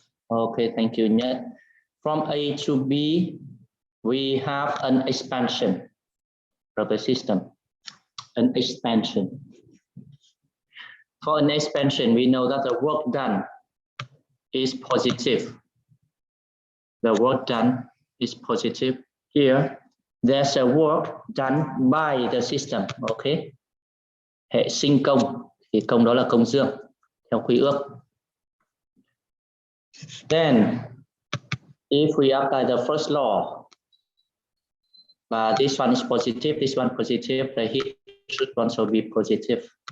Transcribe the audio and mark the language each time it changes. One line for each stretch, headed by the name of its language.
English: Okay, thank you, Nhất. From A to B, we have an expansion of the system, an expansion. For an expansion, we know that the work done is positive. The work done is positive. Here, there's a work done by the system. Okay.
Vietnamese: Hệ sinh công thì công đó là công dương theo quy ước.
English: Then, if we apply the first law, this one is positive, this one positive, the heat should also be positive.